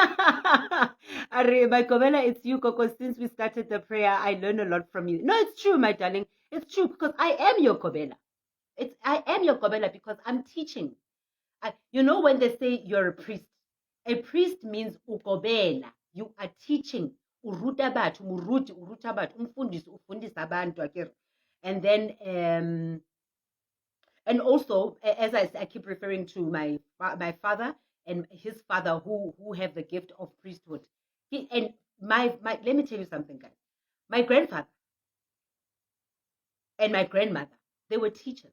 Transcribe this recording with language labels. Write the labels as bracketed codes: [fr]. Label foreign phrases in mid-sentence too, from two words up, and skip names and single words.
[en] My Kobela, it's you, Coco. Since we started the prayer, I learned a lot from you. No, it's true, my darling. It's true, because I am your Kobela. I am your Kobela because I'm teaching. You know when they say you're a priest means ukobela. You are teaching. [st] Uruta batho, muruti, uruta batho, [zu] umfundisi, ufundisa abantu, akere. [en] And then, and also, as I keep referring to my father and his father, who have the gift of priesthood. And let me tell you something, guys. My grandfather and my grandmother, they were teachers.